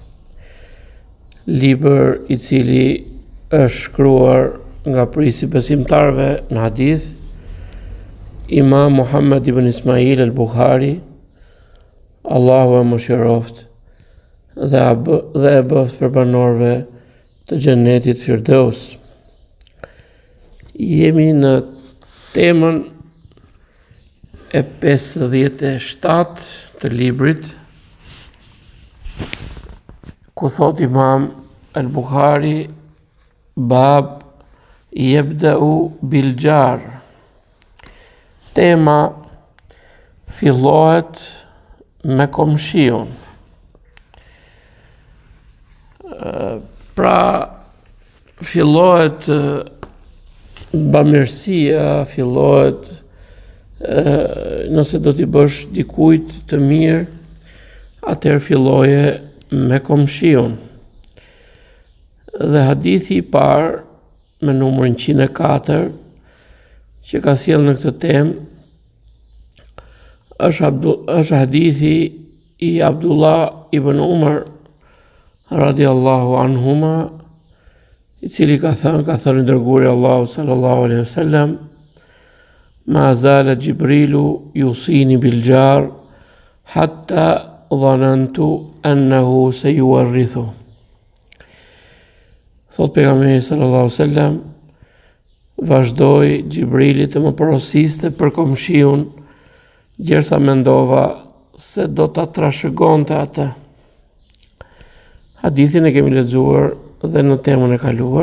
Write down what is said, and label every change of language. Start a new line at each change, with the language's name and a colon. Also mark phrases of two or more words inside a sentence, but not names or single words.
Albanian: libër i cili është shkruar nga prisi besimtarve në hadith, Imam Muhammad ibn Ismail al-Bukhari, Allahu e mëshiroft dhe e bëft për banorëve të xhenetit Firdaus. Jemi në temën e 57 të librit, ku thot Imam al-Bukhari,
Arabic: باب يبدأ بالجار.
Albanian: Tema fillohet me komshiun. Pra fillohet bamirësia, fillohet nëse do t'i bësh dikujt të mirë, atëherë filloje me komshiun. Dhe hadithi i parë me numrin 104 që ka sjellë në këtë temë është hadithi i Abdullah ibn Umar
Arabic: رضي الله عنهما,
Albanian: i cili ka thënë dërguari Allahu
Arabic: صلى الله عليه وسلم، ما زال جبريل يوصيني بالجار حتى ظننت أنه سيورثه.
Albanian: Thot pejgamberi
Arabic: صلى الله عليه وسلم,
Albanian: vazhdoi Jibrili të më porosiste për komshiun, gjersa mendova se do ta trashëgonte atë. Hadithin e kemi lexuar dhe në temën e kaluar.